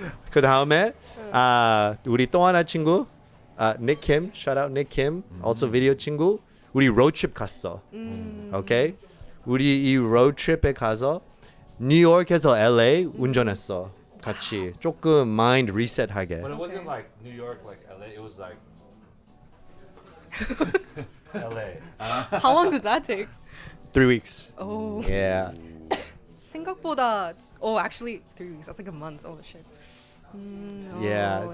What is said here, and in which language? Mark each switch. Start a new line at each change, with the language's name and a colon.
Korean: 그 다음에 우리 또 하나 친구 Nick Kim, shoutout Nick Kim, also video 친구 우리 road trip 갔어. 오케이? 우리 이 road trip에 가서 뉴욕에서 LA 운전했어. 같이 조금 mind reset 하게.
English: But it wasn't like New York, like LA. It was like LA. How long did that take? 3 weeks. Oh. Yeah.
Korean: 생각보다.
English: Oh, actually 3 weeks. That's like a month. Oh shit. Oh, Yeah.